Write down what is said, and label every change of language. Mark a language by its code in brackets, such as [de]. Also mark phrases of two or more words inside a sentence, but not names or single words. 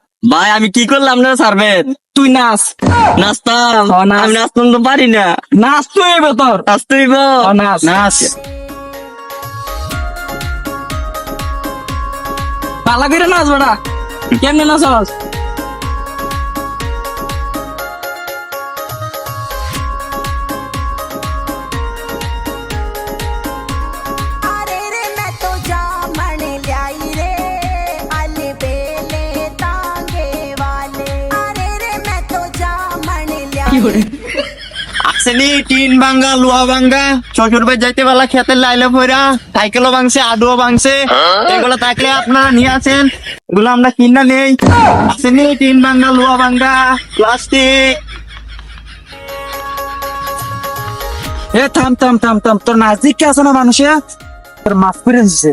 [bn] ভাই আমি কি করলাম আপনারা ছাড়বেন তুই নাচ নাচতাম নাচ। আমি নাচতাম তো পারি না নাচ তুই এবার তোর নাচতেই নাচ নাচ পালা করে নাচ বেটা কেমনে নাচস [hi] अरे रे मैं तो जामन लाई रे अले बेले तांगे वाले अरे रे मैं तो जामन लाई [bn] আসেনি টিন ভাঙ্গা লোহা ভাঙ্গা শ্বশুর ভাই যাইতে বেলা খেতে লাইলে ভরা সাইকেলও ভাঙছে আডুও ভাঙছে এগুলো থাকলে আপনারা নিয়ে আসেন এগুলো আমরা কিনা নেই আসেনি টিন ভাঙ্গা লোহা ভাঙ্গা প্লাস্টিক এ থাম থাম থাম থাম তোর নাচ কে আছে না মানুষে তোর মাফ করে দিছে